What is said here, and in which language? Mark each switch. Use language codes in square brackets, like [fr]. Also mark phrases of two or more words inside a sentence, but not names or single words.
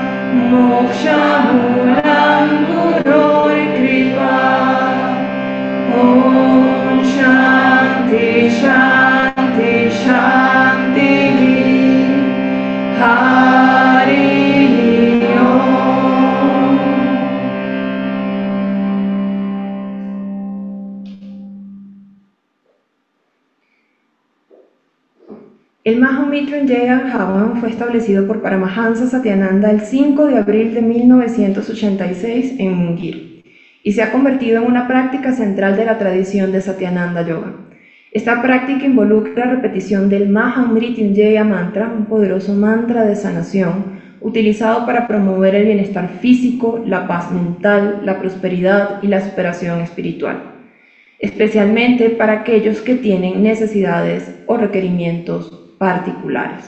[sa] मोक्षमूलम् गुरुर् कृपा ॐ शान्ति शान्ति शान्ति हरि ॐ. [es] El Mahamrityunjaya Bhavan fue establecido por Paramahansa Satyananda el 5 de abril de 1986 en Mungir y se ha convertido en una práctica central de la tradición de Satyananda Yoga. Esta práctica involucra la repetición del Mahamrityunjaya mantra, un poderoso mantra de sanación, utilizado para promover el bienestar físico, la paz mental, la prosperidad y la superación espiritual, especialmente para aquellos que tienen necesidades o requerimientos particulares.